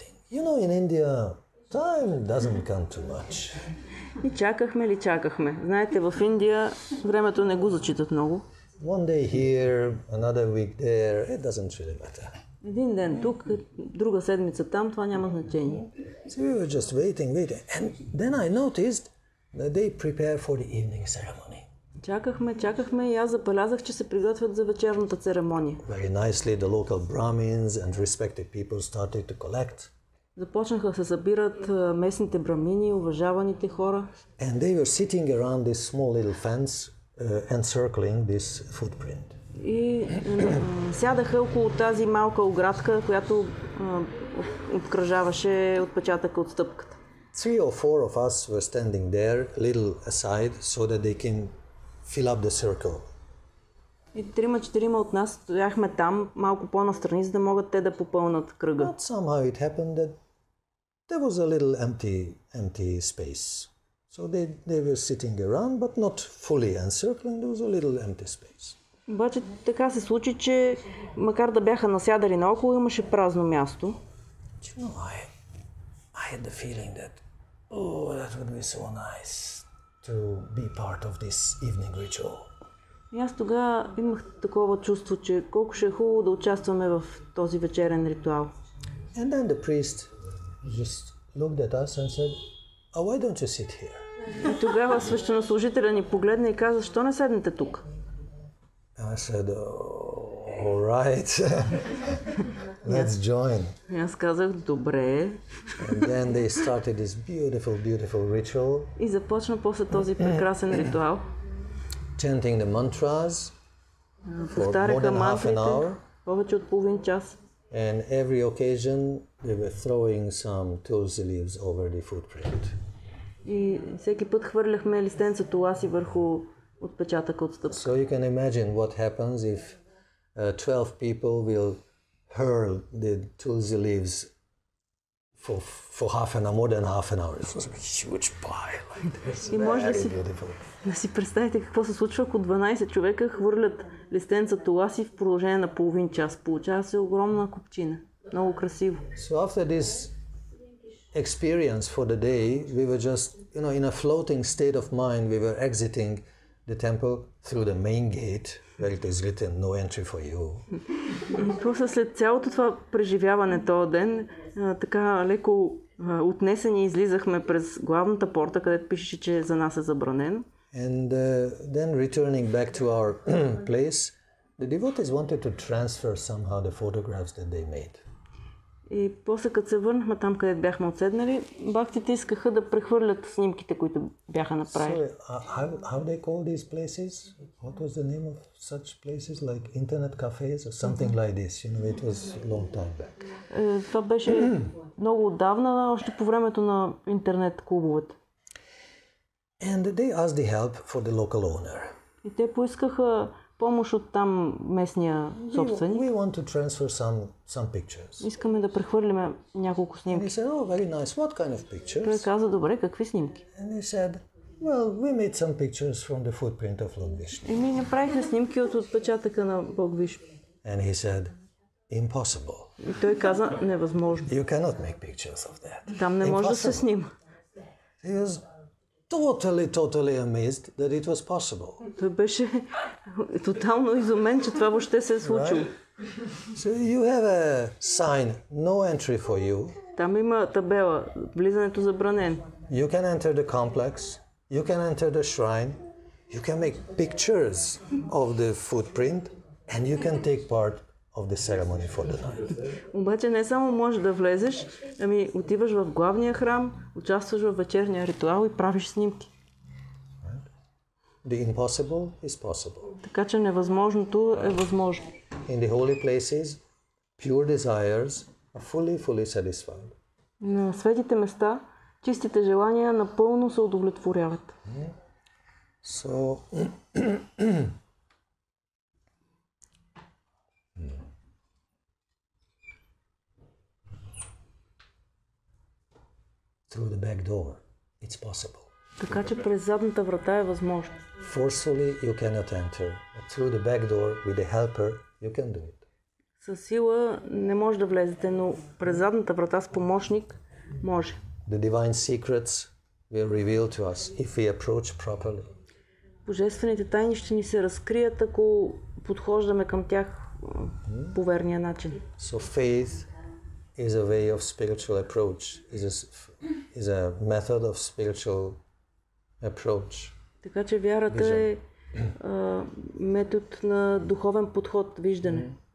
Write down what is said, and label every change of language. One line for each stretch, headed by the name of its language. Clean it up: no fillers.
English: You know, in India, time doesn't come too much.
Bulgarian: И чакахме. Знаете, в Индия времето не го зачитат много.
English: One day here, another week there, it doesn't really matter.
Bulgarian: Един ден тук, друга седмица там, това няма значение.
English: So we were just waiting. And then I noticed that they prepare for the evening ceremony.
Bulgarian: Чакахме и аз забелязах, че се приготвят за вечерната церемония.
English: Very nicely, the local Brahmins and respected people started to collect.
Bulgarian: Започнаха да се събират местните брамини, уважаваните хора.
English: And they were sitting around this small little fence, encircling this footprint.
Bulgarian: И сядаха около тази малка оградка, която обкръжаваше отпечатъка от стъпката.
English: 3 or 4 of us were standing there, a little aside, so that they can fill up the circle.
Bulgarian: И 3-4 от нас стояхме там, малко по-настрани, за да могат те да попълнат кръга.
English: But somehow it happened that there was a little empty space. So they were sitting around, but not fully encircling, there was a little empty space.
Bulgarian: Обаче така се случи, че макар да бяха насядали наоколо, имаше празно място.
English: You know, I had the feeling that, that would be so nice to be part of this evening ritual.
Bulgarian: И аз тогава имах такова чувство, че колко ще е хубаво да участваме в този вечерен ритуал.
English: And then the priest just looked at us and said, why don't you sit here?
Bulgarian: И тогава свещенослужителя ни погледна и каза, защо не седнете тук?
English: And I said, All right, let's join.
Bulgarian: Аз казах, добре.
English: And then they started this beautiful ritual.
Bulgarian: И започна после този прекрасен ритуал.
English: Chanting the mantras for more
Bulgarian: Повтаряха
English: than half an
Bulgarian: мантрите
English: hour.
Bulgarian: повече от половин час.
English: And every occasion they were throwing some tulsi leaves over the footprint.
Bulgarian: И всеки път хвърляхме листенца толаси върху отпечатъка от стъпка.
English: So you can imagine what happens if 12 people will hurl the tulsi leaves for half an hour, more than half an hour. It was a huge pile like this.
Bulgarian: И може
English: Beautiful.
Bulgarian: да си представите какво се случва, ако 12 човека хвърлят листенца толаси в продължение на половин час. Получава се огромна купчина. Много красиво.
English: So after this experience for the day, we were just, in a floating state of mind, we were exiting the temple through the main gate, where it is written, no entry for you.
Bulgarian: И после след цялото това преживяване този ден, така леко отнесени излизахме през главната порта, където пишеше, че за нас е забранено.
English: And then returning back to our place, the devotees wanted to transfer somehow the photographs that they made.
Bulgarian: И после като се върнахме там, където бяхме отседнали, бактите искаха да прехвърлят снимките, които бяха направили.
English: So, how they call these places? What was the name of such places? Like internet cafes or something like this? It was a long time back.
Bulgarian: Това беше много отдавна, още по времето на интернет клубовете.
English: And they asked the help for the local owner.
Bulgarian: И те поискаха помощ от там местния собственик.
English: We want to transfer some pictures.
Bulgarian: Искаме да прехвърлиме няколко
English: And he
Bulgarian: снимки.
English: said, oh, very nice. What kind of
Bulgarian: Той
English: pictures?
Bulgarian: каза, добре, какви снимки?
English: And he said, well, we made some pictures from the footprint of Lord Vishnu.
Bulgarian: И ми направиха снимки от отпечатъка на Бог Вишну.
English: And he said, impossible.
Bulgarian: И той каза, невъзможно.
English: You cannot make pictures of that.
Bulgarian: Там не може да се
English: Impossible.
Bulgarian: снима.
English: He was totally amazed that it was possible.
Bulgarian: Той беше тотално изумен, че това въобще се е случило.
English: So you have a sign, no entry for you.
Bulgarian: Там има табела, влизането забранено.
English: You can enter the complex, you can enter the shrine, you can make pictures of the footprint, and you can take part of the ceremony for the night.
Bulgarian: Обаче не само можеш да влезеш, ами отиваш в главния храм, участваш в вечерния ритуал и правиш снимки.
English: The impossible is possible.
Bulgarian: Така че невъзможното е възможно.
English: In the holy places, pure desires are fully satisfied.
Bulgarian: На светите места чистите желания напълно се удовлетворяват.
English: So, through the back door, it's possible.
Bulgarian: Така че през задната врата е възможно.
English: Forcefully you cannot enter, but through the back door with a helper you can do it.
Bulgarian: Със сила не може да влезете, но през задната врата с помощник може.
English: The divine secrets will reveal to us if we approach properly.
Bulgarian: Божествените тайни ще ни се разкрият, ако подхождаме към тях по верния начин.
English: So faith is a way of spiritual approach, is a method of spiritual approach.
Bulgarian: Така че вярата е метод на духовен подход, виждане.